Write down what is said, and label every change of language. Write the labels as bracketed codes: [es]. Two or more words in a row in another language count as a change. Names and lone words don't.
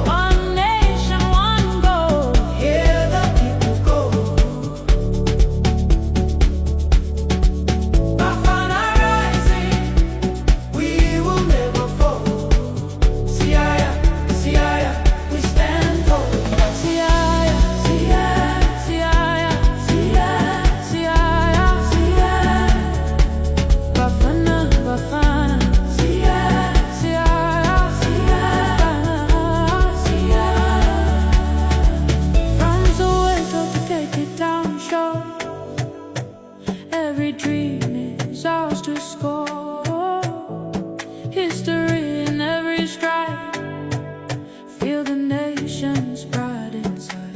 [en] One nation, one goal. Hear the people call. Bafana rising, we will never fall. [zu] Siaya, siaya, [en] we stand tall. [zu] Siaya, siaya, siaya, siaya, siaya, siaya. Bafana, Bafana. Siaya, siaya, siaya, siaya. [en] From Soweto to take it down shore, every dream is ours to score. History in every stride, feel the nation's pride inside.